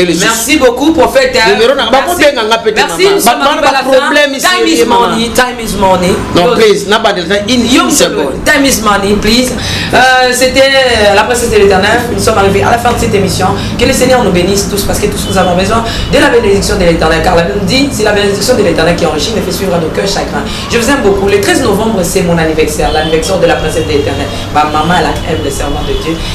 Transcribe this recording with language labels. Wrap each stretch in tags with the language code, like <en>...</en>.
<fr>Merci beaucoup, prophète. Merci, nous sommes arrivés à la fin.</fr> <en>Time is money, time is money.</en> <fr>Non, please, une seconde.</fr> <en>Time is money, please.</en> <fr>C'était la princesse de l'Éternel. Nous sommes arrivés à la fin de cette émission. Que le Seigneur nous bénisse tous, parce que tous nous avons besoin de la bénédiction de l'Éternel. Car la Bible dit, c'est la bénédiction de l'Éternel qui enrichit, ne fait suivre à nos cœurs chagrin. Je vous aime beaucoup. Le 13 novembre, c'est mon anniversaire, l'anniversaire de la princesse de l'Éternel. Ma maman, elle aime le serment de Dieu.</fr>